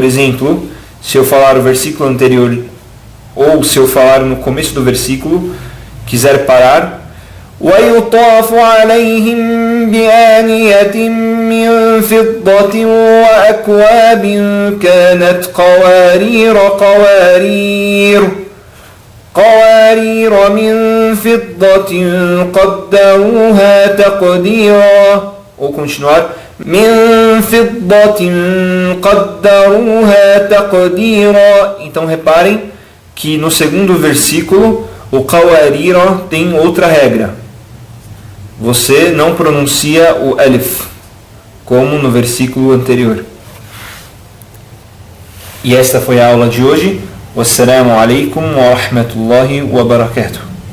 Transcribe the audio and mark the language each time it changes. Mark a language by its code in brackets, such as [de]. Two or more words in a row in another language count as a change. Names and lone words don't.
[pt] exemplo, se eu falar o versículo anterior ou se eu falar no começo do versículo, quiser parar, [ar] وَيُطَافُ عَلَيْهِمْ بِآنِيَةٍ مِّن فِضَّةٍ وَأَكْوَابٍ كَانَتْ قوارير من فضة قدروها تقديرا. [pt] Ou continuar. [ar] من فضة قدروها تقديرا. [pt] Então reparem que no segundo versículo o qawarira tem outra regra. Você não pronuncia o alif, como no versículo anterior. E esta foi a aula de hoje. [ar] والسلام عليكم ورحمة الله وبركاته.